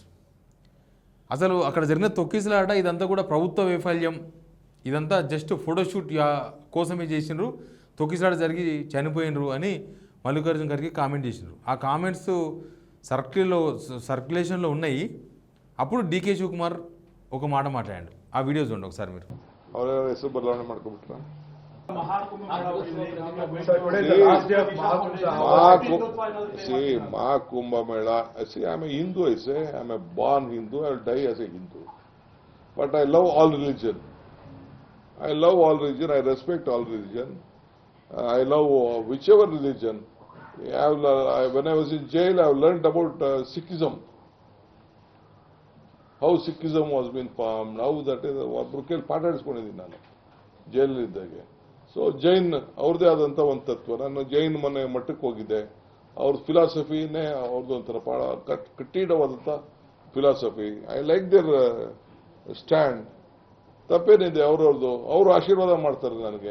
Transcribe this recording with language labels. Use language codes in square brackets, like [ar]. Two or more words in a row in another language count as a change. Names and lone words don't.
[te] అసలు అక్కడ జరిగిన తొక్కిసలాట ఇదంతా కూడా ప్రభుత్వ వైఫల్యం, ఇదంతా [en] just photoshoot [te] కోసమే చేసినారు, తొక్కిసలాట జరిగి చనిపోయినరు అని మల్లికార్జున ఖర్గే కామెంట్ చేసినారు. ఆ కామెంట్స్ సర్క్యులేషన్లో ఉన్నాయి. అప్పుడు డీకే శివకుమార్ ఒక మాట మాట్లాడాడు. ఆ వీడియో చూడండి ఒకసారి మీరు. [kn] ಹೆಸರು ಬದಲಾವಣೆ ಮಾಡ್ಕೊಬಿಟ್ರ ಮಹಾಕುಂಭ ಮೇಳ. [en] See, I'm a Hindu, I say. I'm a born Hindu. I will die as a Hindu. But I love all religion. I love all religion. I respect all religion. I love whichever religion. When I was in jail, I have learned about Sikhism. How Sikhism was being formed, how that is [kn] ಒಬ್ಬರು ಕೇಳಿ ಪಾಠ ಆಡಿಸ್ಕೊಂಡಿದ್ದೀನಿ ನಾನು ಜೈಲಲ್ಲಿದ್ದಾಗೆ. ಸೊ ಜೈನ್ ಅವ್ರದ್ದೇ ಆದಂಥ ಒಂದು ತತ್ವ. ನಾನು ಜೈನ್ ಮನೆ ಮಠಕ್ಕೆ ಹೋಗಿದ್ದೆ, ಅವ್ರ ಫಿಲಾಸಫಿನೇ ಅವ್ರದ್ದು ಒಂಥರ ಕಟ್ಟೀಡವಾದಂಥ ಫಿಲಾಸಫಿ. [en] I like their stand. [kn] ತಪ್ಪೇನಿದೆ ಅವ್ರವ್ರದ್ದು, ಅವರು ಆಶೀರ್ವಾದ ಮಾಡ್ತಾರೆ ನನಗೆ.